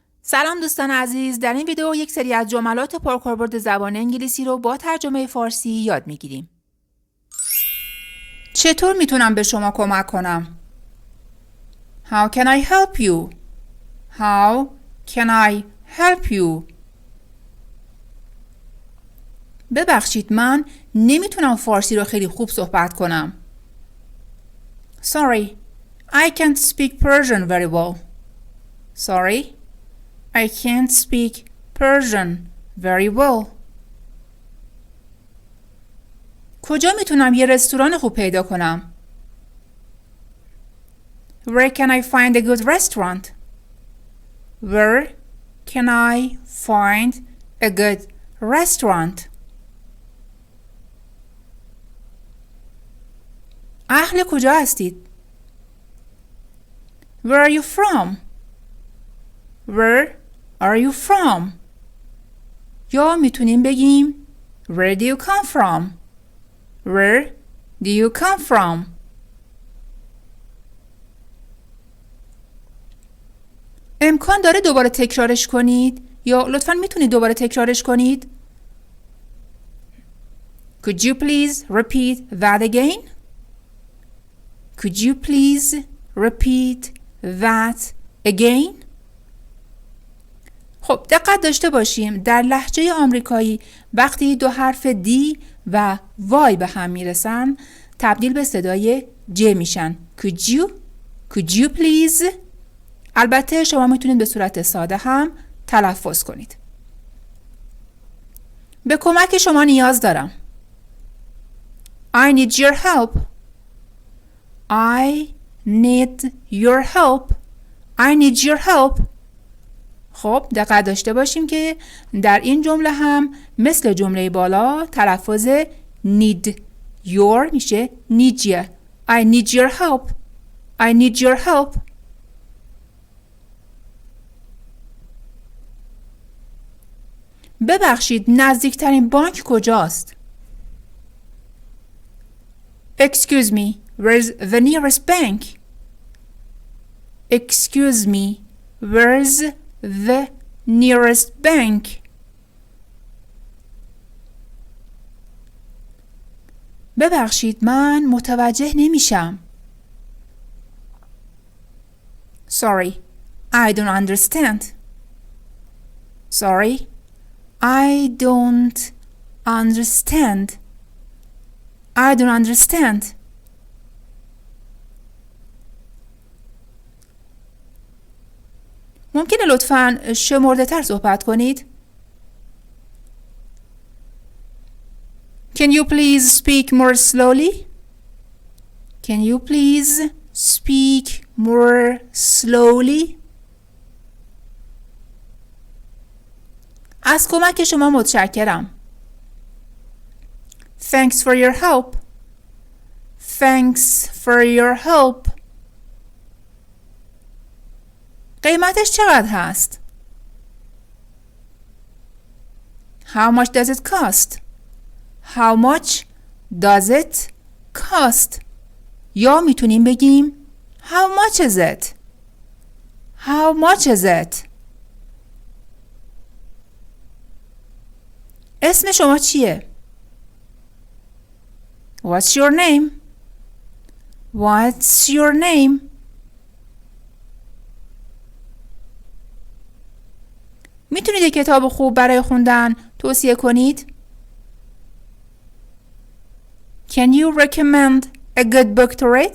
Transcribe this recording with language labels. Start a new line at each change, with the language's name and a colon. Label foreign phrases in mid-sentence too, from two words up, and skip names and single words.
Persian: سلام دوستان عزیز، در این ویدیو یک سری از جملات پرکاربرد زبان انگلیسی رو با ترجمه فارسی یاد میگیریم. چطور میتونم به شما کمک کنم؟
English: How can I help you? How can I help you?
Persian: ببخشید من نمیتونم فارسی رو خیلی خوب صحبت کنم.
English: Sorry, I can't speak Persian very well. Sorry, I can't speak Persian very well.
Persian: کجا میتونم یه رستوران خوب پیدا کنم؟
English: Where can I find a good restaurant? Where can I find a good restaurant?
Persian: اهل کجا هستید؟
English: Where are you from? Where are you from?
Persian: یا میتونیم بگیم
English: Where do you come from? Where do you come from?
Persian: امکان داره دوباره تکرارش کنید؟ یا لطفاً میتونید دوباره تکرارش کنید؟
English: Could you please repeat that again? Could you please repeat that again?
Persian: خب دقت داشته باشیم در لهجه آمریکایی وقتی دو حرف دی و وای به هم میرسن تبدیل به صدای ج میشن.
English: Could you please؟
Persian: البته شما میتونید به صورت ساده هم تلفظ کنید. به کمک شما نیاز دارم.
English: I need your help. I need your help. I need your help.
Persian: خب دقت داشته باشیم که در این جمله هم مثل جمله بالا تلفظ
English: need your
Persian: میشه
English: need you. I need your help. I need your help.
Persian: ببخشید نزدیکترین بانک کجاست؟
English: Excuse me, where's the nearest bank? Excuse me, where's the nearest bank?
Persian: ببخشید من متوجه نمیشم.
English: Sorry, I don't understand. Sorry, I don't understand. I don't understand.
Persian: ممکنه لطفاً شمرده تر صحبت کنید؟
English: Can you please speak more slowly? Can you please speak more slowly?
Persian: از کمک شما متشکرم.
English: Thanks for your help. Thanks for your help.
Persian: قیمتش چقدر هست؟
English: How much does it cost? How much does it cost?
Persian: یا میتونیم بگیم
English: How much is it? How much is it?
Persian: اسم شما چیه؟
English: What's your name? What's your name?
Persian: میتونید یک کتاب خوب برای خوندن توصیه کنید؟
English: Can you recommend a good book to read?